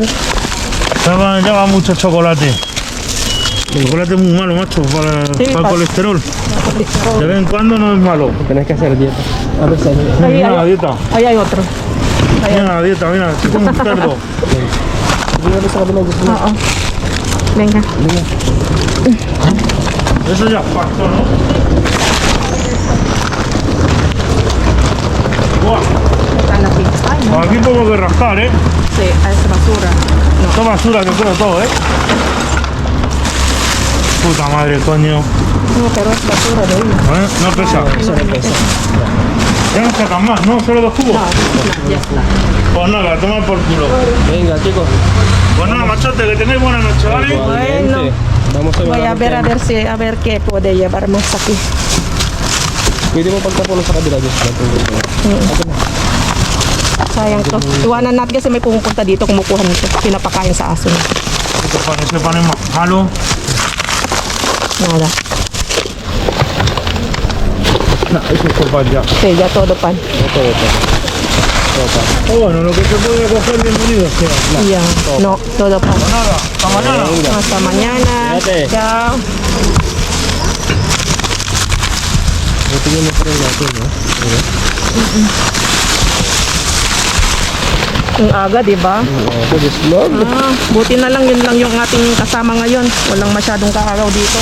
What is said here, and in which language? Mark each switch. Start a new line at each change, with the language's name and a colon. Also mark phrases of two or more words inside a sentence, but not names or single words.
Spanish: Lleva mucho chocolate. El chocolate es muy malo, macho, para el para- colesterol. De vez en cuando no es malo. Tenés que hacer dieta. A ver, sale. Ahí, Mira la ahí, dieta. ahí hay otro. Mira la dieta, mira, si como un cerdo. Mira,
Filipino: sa kabila. Oo.
Spanish: Venga. Eso ya es pasto, ¿no? Buah, Están aquí. Ay, no. aquí tengo que rascar, ¿eh? Sí, es basura. Esto es basura, yo creo todo, ¿eh? Puta madre, coño. No, pero es basura de ahí. No pesa. Eso no pesa. Ya no sacan más, ¿no? Solo 2 cubos. Ya está. Pues nada, toma por culo. Venga, chicos. Pues nada, machote, que tengáis buena noche, ¿vale? Igualmente. Vamos a Voy a ver, a a ver qué puede llevarnos aquí.
Filipino: Pwede mo pagtapon sa kabila, just Sayang to. Iwanan natin kasi may pumupunta dito kumukuha nito. Pinapakain sa aso niya.
Spanish: Esto parece pan es más malo. Nada. No, eso es por pan ya. Sí, ya todo pan. Oh, bueno, lo que se puede coger, bienvenido sea. Ya. No, todo pan. Pues nada, hasta mañana. Hasta mañana. Cuídate. Chao.
Filipino: Ito yung natin natin, no? Ang aga, di ba? Ito,
English: just vlog.
Filipino: Ah, buti na lang yun lang yung ating kasama ngayon. Walang masyadong kaaraw dito.